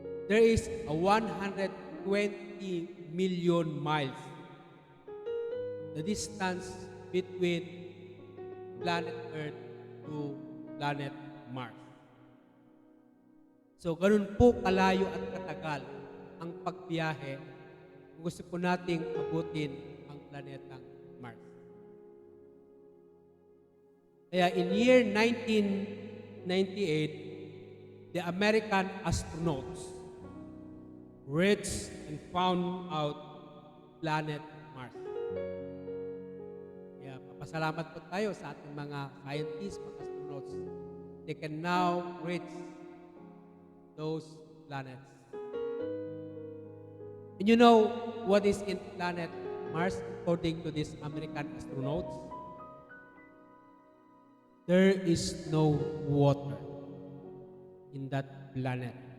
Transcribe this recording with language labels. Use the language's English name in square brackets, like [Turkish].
[English] There is a 120 million miles the distance between planet Earth to planet Mars. [Filipino] So, ganun po kalayo at katagal ang pagbiyahe kung gusto po nating abutin ang planetang Mars. [English] Kaya in year 1998, the American astronauts reached and found out planet Mars. [Filipino] Kaya papasalamat po tayo sa ating mga scientists, mga astronauts. [English] They can now reach those planets. And you know what is in planet Mars according to these American astronauts? There is no water in that planet.